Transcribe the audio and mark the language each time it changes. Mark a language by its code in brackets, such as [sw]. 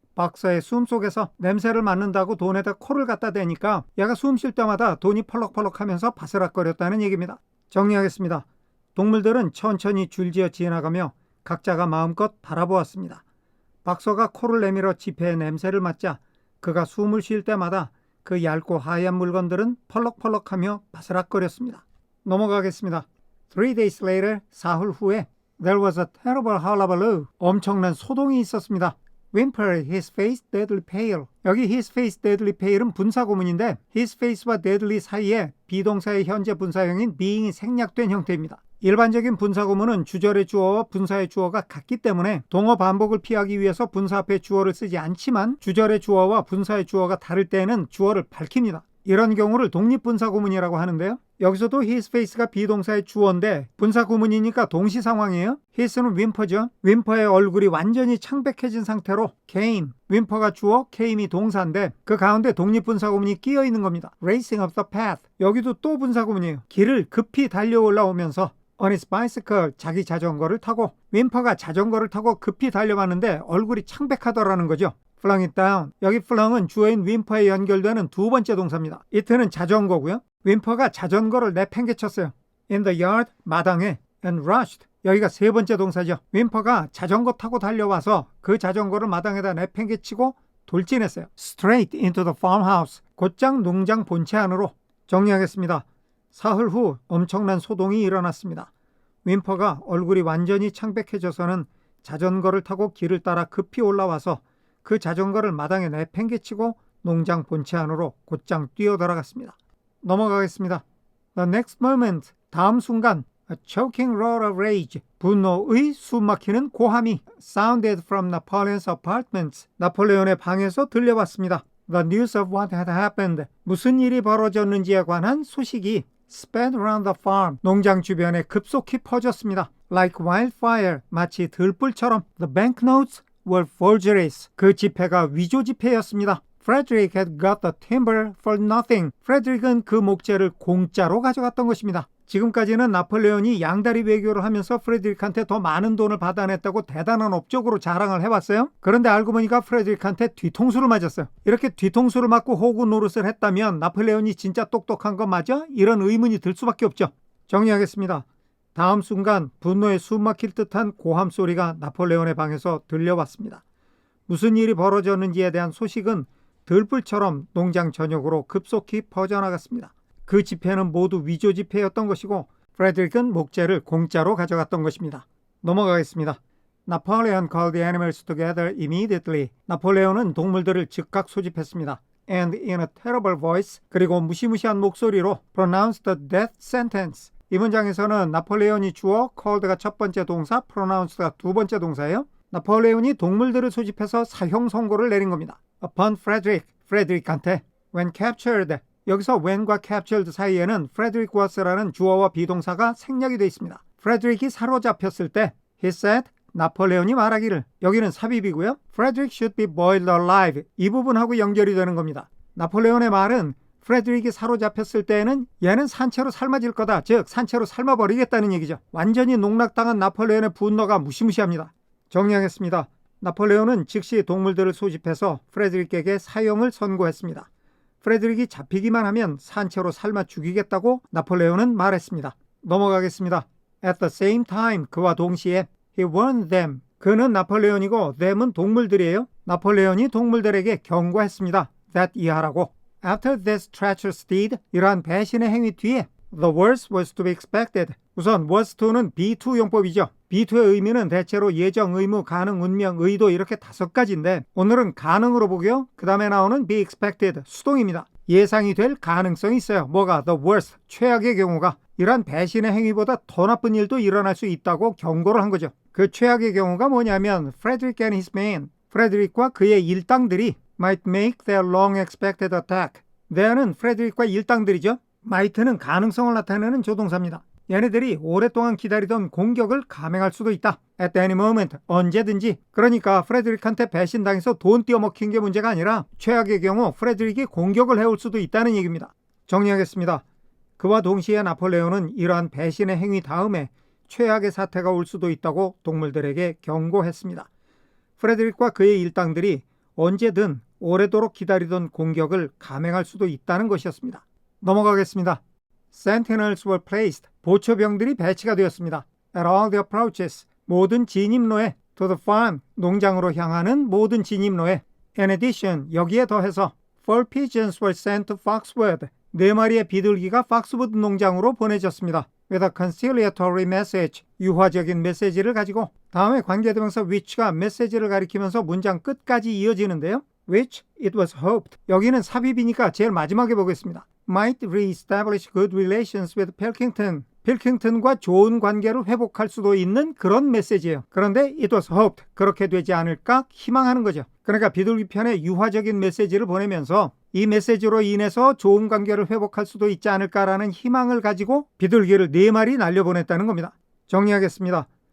[ko] 박서의 숨 속에서 냄새를 맡는다고 돈에다 코를 갖다 대니까 얘가 숨 쉴 때마다 돈이 펄럭펄럭 하면서 바스락거렸다는 얘기입니다. 정리하겠습니다. 동물들은 천천히 줄지어 지나가며 각자가 마음껏 바라보았습니다. 박서가 코를 내밀어 지폐의 냄새를 맡자 그가 숨을 쉴 때마다 그 얇고 하얀 물건들은 펄럭펄럭하며 바스락거렸습니다. 넘어가겠습니다. [en] 3 days later, [ko] 사흘 후에 [en] There was a terrible hullabaloo. [ko] 엄청난 소동이 있었습니다. [en] Whimper, his face deadly pale. [ko] 여기 [en] his face deadly pale [ko] 은 분사구문인데 his face와 deadly 사이에 비동사의 현재 분사형인 being이 생략된 형태입니다. 일반적인 분사구문은 주절의 주어와 분사의 주어가 같기 때문에 동어 반복을 피하기 위해서 분사 앞에 주어를 쓰지 않지만 주절의 주어와 분사의 주어가 다를 때에는 주어를 밝힙니다. 이런 경우를 독립분사구문이라고 하는데요. 여기서도 his face가 비동사의 주어인데 분사 구문이니까 동시 상황이에요. his는 윈퍼죠. 윈퍼의 얼굴이 완전히 창백해진 상태로 came, 윈퍼가 주어, came이 동사인데 그 가운데 독립분사 구문이 끼어 있는 겁니다. [en] racing up the path. [ko] 여기도 또 분사 구문이에요. 길을 급히 달려 올라오면서 [en] on his bicycle, [ko] 자기 자전거를 타고 윈퍼가 자전거를 타고 급히 달려가는데 얼굴이 창백하더라는 거죠. [en] flung it down. [ko] 여기 flung은 주어인 윈퍼에 연결되는 두 번째 동사입니다. it는 자전거고요. 윈퍼가 자전거를 내팽개쳤어요. [en] in the yard, [ko] 마당에 [en] and rushed. [ko] 여기가 세 번째 동사죠. 윈퍼가 자전거 타고 달려와서 그 자전거를 마당에다 내팽개치고 돌진했어요. [en] straight into the farmhouse. [ko] 곧장 농장 본체 안으로. 정리하겠습니다. 사흘 후 엄청난 소동이 일어났습니다. 윈퍼가 얼굴이 완전히 창백해져서는 자전거를 타고 길을 따라 급히 올라와서 그 자전거를 마당에 내팽개치고 농장 본체 안으로 곧장 뛰어들어갔습니다. 넘어가겠습니다. [en] The next moment, [ko] 다음 순간, [en] a choking roar of rage, [ko] 분노의 숨막히는 고함이 [en] sounded from Napoleon's apartments, [ko] 나폴레온의 방에서 들려왔습니다. [en] The news of what had happened, [ko] 무슨 일이 벌어졌는지에 관한 소식이 [en] spread around the farm, [ko] 농장 주변에 급속히 퍼졌습니다. [en] Like wildfire, [ko] 마치 들불처럼 [en] the banknotes were forgeries, [ko] 그 지폐가 위조 지폐였습니다. [en] Frederick had got the timber for nothing. [ko] 프레드릭은 그 목재를 공짜로 가져갔던 것입니다. 지금까지는 나폴레온이 양다리 외교를 하면서 프레드릭한테 더 많은 돈을 받아냈다고 대단한 업적으로 자랑을 해왔어요. 그런데 알고 보니까 프레드릭한테 뒤통수를 맞았어요. 이렇게 뒤통수를 맞고 호구 노릇을 했다면 나폴레온이 진짜 똑똑한 거 맞아? 이런 의문이 들 수밖에 없죠. 정리하겠습니다. 다음 순간 분노에 숨막힐 듯한 고함 소리가 나폴레온의 방에서 들려왔습니다. 무슨 일이 벌어졌는지에 대한 소식은 들불처럼 농장 전역으로 급속히 퍼져나갔습니다. 그 지폐는 모두 위조 지폐였던 것이고 프레드릭은 목재를 공짜로 가져갔던 것입니다. 넘어가겠습니다. [en] Napoleon called the animals together immediately. [ko] 나폴레온은 동물들을 즉각 소집했습니다. [en] And in a terrible voice, [ko] 그리고 무시무시한 목소리로 [en] pronounced the death sentence. [ko] 이 문장에서는 나폴레온이 주어, called가 첫 번째 동사, pronounced가 두 번째 동사예요. 나폴레온이 동물들을 소집해서 사형 선고를 내린 겁니다. [en] Upon Frederick, [ko] 프레드릭한테. [en] When captured, [ko] 여기서 when과 captured 사이에는 Frederick was라는 주어와 비동사가 생략이 되어 있습니다. 프레드릭이 사로잡혔을 때 [en] he said, [ko] 나폴레온이 말하기를, 여기는 삽입이고요. [en] Frederick should be boiled alive. [ko] 이 부분하고 연결이 되는 겁니다. 나폴레온의 말은 프레드릭이 사로잡혔을 때에는 얘는 산채로 삶아질 거다. 즉 산채로 삶아버리겠다는 얘기죠. 완전히 농락당한 나폴레온의 분노가 무시무시합니다. 정리하겠습니다. 나폴레온은 즉시 동물들을 소집해서 프레드릭에게 사형을 선고했습니다. 프레드릭이 잡히기만 하면 산채로 삶아 죽이겠다고 나폴레온은 말했습니다. 넘어가겠습니다. [en] At the same time, [ko] 그와 동시에 [en] he warned them. [ko] 그는 나폴레온이고 them은 동물들이에요. 나폴레온이 동물들에게 경고했습니다. that 이하라고. [en] After this treacherous deed, [ko] 이러한 배신의 행위 뒤에 [en] the worst was to be expected. [ko] 우선 was to는 be to 용법이죠. be to의 의미는 대체로 예정, 의무, 가능, 운명, 의도 이렇게 5가지인데 오늘은 가능으로 보고요. 그 다음에 나오는 be expected, 수동입니다. 예상이 될 가능성이 있어요. 뭐가? [en] The worst, [ko] 최악의 경우가. 이러한 배신의 행위보다 더 나쁜 일도 일어날 수 있다고 경고를 한 거죠. 그 최악의 경우가 뭐냐면 [en] Frederick and his men, [ko] 프레드릭과 그의 일당들이 [en] might make their long expected attack. [ko] there는 프레드릭과 일당들이죠. might는 가능성을 나타내는 조동사입니다. 얘네들이 오랫동안 기다리던 공격을 감행할 수도 있다. [en] At any moment, [ko] 언제든지. 그러니까 프레드릭한테 배신당해서 돈 띄어먹힌 게 문제가 아니라 최악의 경우 프레드릭이 공격을 해올 수도 있다는 얘기입니다. 정리하겠습니다. 그와 동시에 나폴레온은 이러한 배신의 행위 다음에 최악의 사태가 올 수도 있다고 동물들에게 경고했습니다. 프레드릭과 그의 일당들이 언제든 오래도록 기다리던 공격을 감행할 수도 있다는 것이었습니다. 넘어가겠습니다. [en] Sentinels were placed. [ko] 보초병들이 배치가 되었습니다. [en] At all the approaches. [ko] 모든 진입로에. [en] To the farm. [ko] 농장으로 향하는 모든 진입로에. [en] In addition. [ko] 여기에 더해서 [en] 4 pigeons were sent to Foxwood. [ko] 4마리의 비둘기가 팍스우드 농장으로 보내졌습니다. [en] With a conciliatory message. [ko] 유화적인 메시지를 가지고. 다음에 관계대명사 which가 메시지를 가리키면서 문장 끝까지 이어지는데요. [en] Which it was hoped. [ko] 여기는 삽입이니까 제일 마지막에 보겠습니다. [en] Might re-establish good relations with Pilkington. [ko] 필킹턴과 좋은 관계를 회복할 수도 있는 그런 메시지예요. 그런데 [en] it was hoped. [ko] 그렇게 되지 않을까 희망하는 거죠. 그러니까 비둘기 편에 유화적인 메시지를 보내면서 이 메시지로 인해서 좋은 관계를 회복할 수도 있지 않을까라는 희망을 가지고 비둘기를 4마리 날려보냈다는 겁니다. 정리하겠습니다.